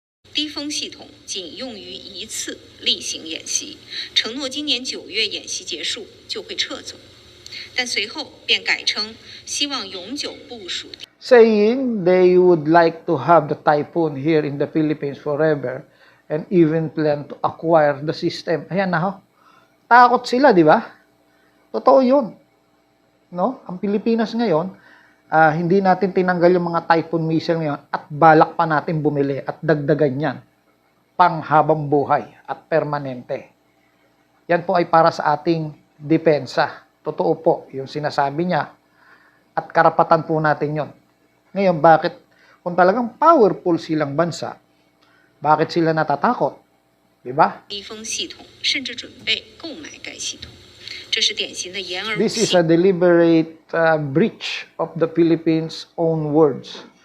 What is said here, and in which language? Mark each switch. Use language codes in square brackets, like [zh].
[zh] 低风系统仅用于一次例行演习，承诺今年9月演习结束就会撤走，但随后便改称希望永久部署。 [en] Saying they would like to have the Typhoon here in the Philippines forever and even plan to acquire the system. [tl] Ayan na ho. Takot sila, di ba? Totoo yun. No? Ang Pilipinas ngayon, hindi natin tinanggal yung mga Typhoon missile ngayon at balak pa natin bumili at dagdagan yan pang habang buhay at permanente. Yan po ay para sa ating depensa. Totoo po yung sinasabi niya at karapatan po natin yon. Ngayon, bakit kung talagang powerful silang bansa, bakit sila natatakot? Diba? [zh] 敌风系统，甚至准备购买该系统，这是典型的言而无 [en] This is [zh] 信 [en] a。 deliberate breach of the Philippines' own words.